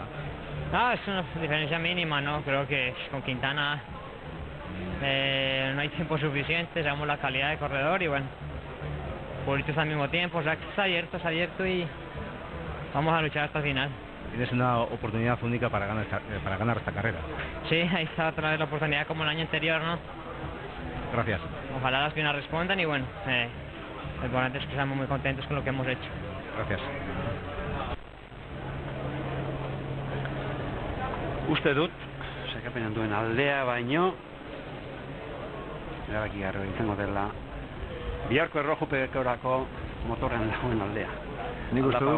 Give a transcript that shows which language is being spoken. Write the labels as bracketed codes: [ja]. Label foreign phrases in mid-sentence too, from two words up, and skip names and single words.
[es] No, es una diferencia mínima, ¿no? Creo que con Quintana no hay tiempo suficiente, sabemos la calidad de corredor y bueno, Puritos al mismo tiempo, o sea que está abierto y vamos a luchar hasta el final. Tienes una oportunidad única para ganar esta carrera. Sí, ahí está otra vez la oportunidad como el año anterior, ¿no? Gracias. Ojalá las piernas respondan y bueno, lo importante es que estamos muy contentos con lo que hemos hecho. Gracias. [eu] Uste dut, saikapenan duen aldea baino, erabakigarria izango dela, biharko errojupekorako motorrean dagoen aldea. Nik uste dut,